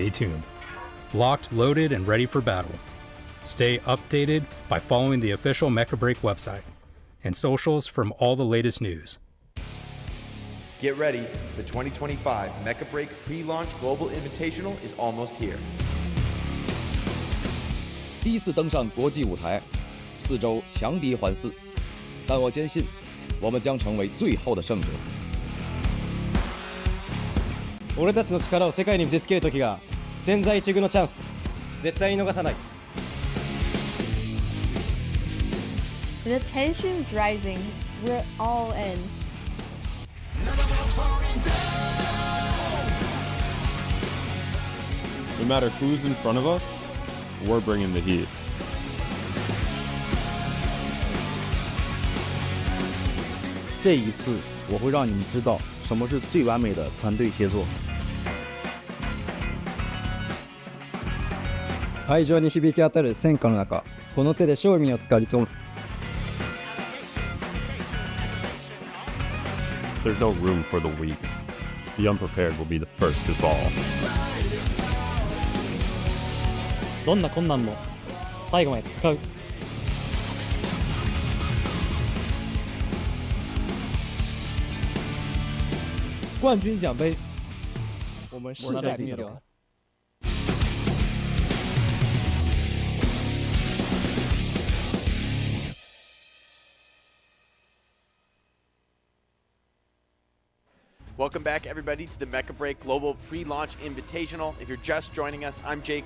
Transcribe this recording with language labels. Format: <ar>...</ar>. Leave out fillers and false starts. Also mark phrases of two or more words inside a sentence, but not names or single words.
<en>Stay tuned. Locked, loaded, and ready for battle. Stay updated by following the official Mecha Break website and socials from all the latest news. Get ready, the 2025 Mecha Break pre-launch Global Invitational is almost here.</en> <zh>第一次登上国际舞台，4周强敌环伺，但我坚信，我们将成为最后的胜者。</zh> <ja>俺たちの力を世界に見せつける時が千載一遇のチャンス、絶対に逃さない。</ja> <en>The tension's rising. We're all in. No matter who's in front of us, we're bringing the heat.</en> <zh>这一次，我会让你们知道什么是最完美的团队协作。</zh> <ja>会場に響き当たる戦火の中、この手で勝利をつかみ取る。</ja> <en>There's no room for the weak. The unprepared will be the first to fall.</en> <ja>どんな困難も最後まで戦う。</ja> <zh>冠军奖杯，我们势在必得。</zh> <en>Welcome back, everybody, to the Mecha Break Global Pre-Launch Invitational. If you're just joining us, I'm Jake.</en>